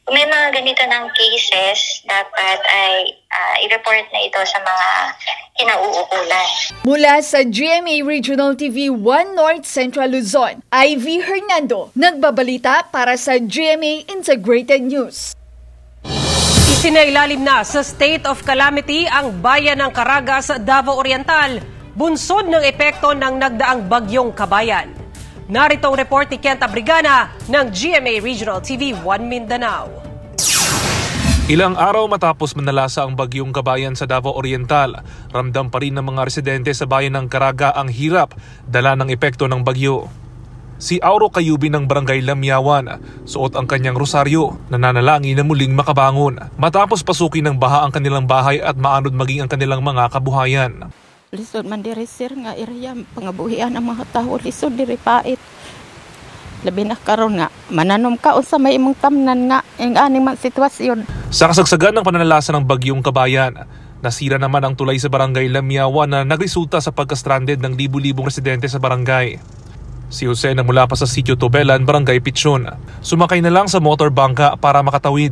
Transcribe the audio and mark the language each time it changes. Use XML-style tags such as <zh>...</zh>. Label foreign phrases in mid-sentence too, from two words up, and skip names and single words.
<tl>Kung may mga ganito ng cases, dapat ay i-report na ito sa mga kinauukulan. Mula sa GMA Regional TV 1 North Central Luzon, Ivy Hernando, nagbabalita para sa GMA Integrated News. Isinailalim na sa</tl> <en>state of calamity</en> <tl>ang bayan ng Caraga sa Davao Oriental, bunsod ng epekto ng nagdaang bagyong Kabayan. Narito ang report ni Kent Abrigana ng GMA Regional TV 1 Mindanao. Ilang araw matapos manalasa ang bagyong Kabayan sa Davao Oriental, ramdam pa rin ng mga residente sa bayan ng Caraga ang hirap dala ng epekto ng bagyo. Si Auro Kayubi ng Barangay Lamyawan, suot ang kanyang rosaryo, nananalangin na muling makabangon matapos pasukin ng baha ang kanilang bahay at maanod maging ang kanilang mga kabuhayan.</tl> <ceb>Lisod man diri sir nga area pangabuhian ang mga tao, lisod diri pait. Labi na karon nga mananom ka unsa may imong tamnan nga ang aning mga sitwasyon.</ceb> <tl>Sa kasagsagan ng pananalasa ng bagyong Kabayan, nasira naman ang tulay sa Barangay Lamyawan na nagresulta sa pagka-stranded ng libu-libong residente sa barangay. Si Jose na mula pa sa Sitio Tobelan, Barangay Pichon, sumakay na lang sa motor bangka para makatawid.</tl>